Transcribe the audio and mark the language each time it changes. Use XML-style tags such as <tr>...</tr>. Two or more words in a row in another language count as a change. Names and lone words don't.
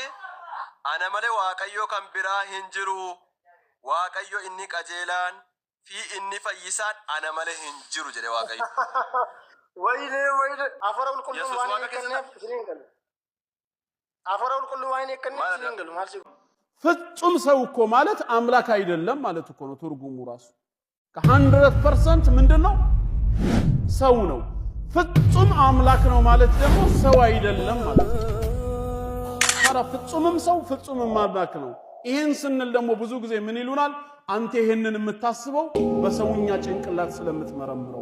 <om>Ana malee Waaqayyo kan biraa hin jiru. Waaqayyo inni qajeelaan fi inni fayyisaan ana malee hin jiru jedhe Waaqayyo. Wayne Hafuura Qulqulluu waan eekkanneef isiniin galu. Hafuura Qulqulluu waan eekkanneef isiniin galu maal sigu?</om> <am>ፍጹም ሰው እኮ ማለት አምላክ አይደለም ማለት እኮ ነው ትርጉሙ ራሱ ከ100% ምንድነው ሰው ነው ፍጹም አምላክ ነው ማለት ደግሞ ሰው አይደለም ማለት ነው ታዲያ ፍጹምም ሰው ፍጹምም አምላክ ነው ይሄን ስንል ደግሞ ብዙ ጊዜ ምን ይሉናል አንተ ይሄንን የምታስበው በሰውኛ ጭንቅላት ስለምትመረምረው</am>